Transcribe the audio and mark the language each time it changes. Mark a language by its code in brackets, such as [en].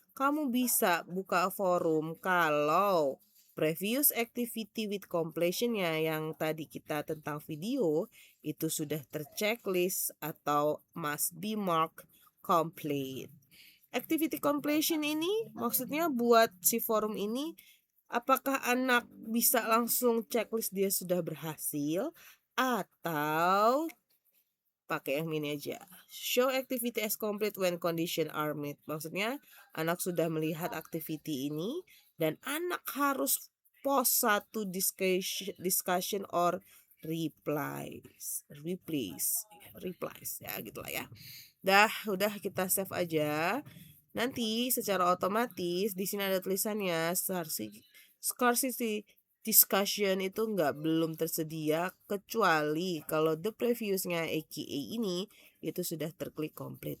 [id] kamu bisa buka forum kalau [en] previous activity with completion-nya [id] yang tadi kita tentang video itu sudah terchecklist atau [en] must be marked complete. [id] Activity completion ini maksudnya buat si forum ini, apakah anak bisa langsung checklist dia sudah berhasil atau pakai yang ini aja. [en] Show activity as complete when condition are met. [id] Maksudnya anak sudah melihat activity ini dan anak harus post satu [en] discussion or replies [id] ya gitulah ya. Udah kita save aja. Nanti secara otomatis di sini ada tulisannya scarcity discussion itu belum tersedia kecuali kalau the previousnya AKA ini itu sudah terklik komplit.